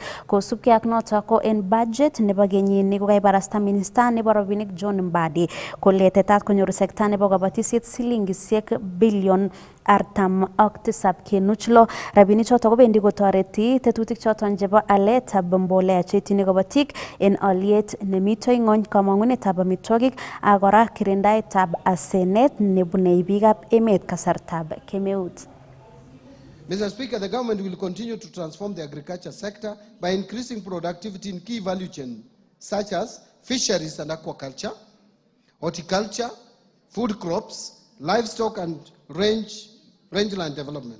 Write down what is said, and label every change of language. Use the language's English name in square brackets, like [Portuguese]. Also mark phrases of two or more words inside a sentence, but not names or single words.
[Kalenjin] Kosubkei ak noto ko en budget nebo kenyini ko kaibarasta minister nebo rabinik John Mbadi kole tetat konyoru sector nebo kabatishet silingisiek bilion 47.6 rabinik choto kobendi kotoreti tetutik choton chebo aletab mbolea cheitini kabatik en olyet nemito ng'ony, kamangunetab amitwogik ak kora kirindaetab asenet nebune biikab emet kasartab kemeut. [English] Mr. Speaker, the government will continue to transform the agriculture sector by increasing productivity in key value chains such as fisheries and aquaculture, horticulture, food crops, livestock and rangeland development.